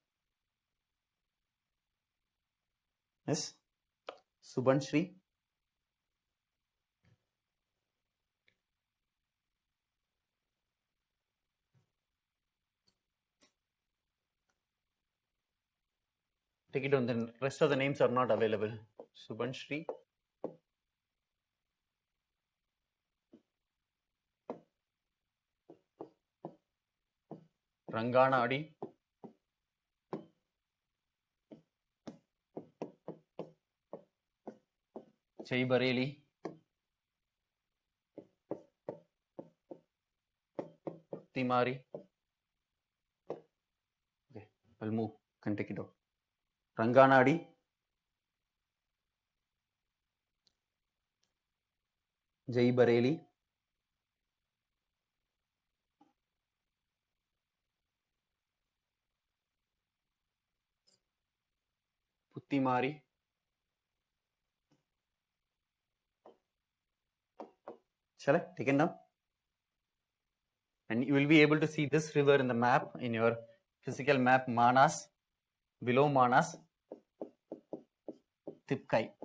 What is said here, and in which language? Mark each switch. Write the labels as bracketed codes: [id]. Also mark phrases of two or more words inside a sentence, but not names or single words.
[en] Yes, Subanshri. Take it down, the rest of the names are not available. Subanshri. Ranganadi. Jai Bareli. Timari. Okay, I'll move. Can take it out. Ranganadi. Jai Bareli. Puttimari. Shall I take it down? And you will be able to see this river in the map, in your physical map, Manas, below Manas, Tipkai.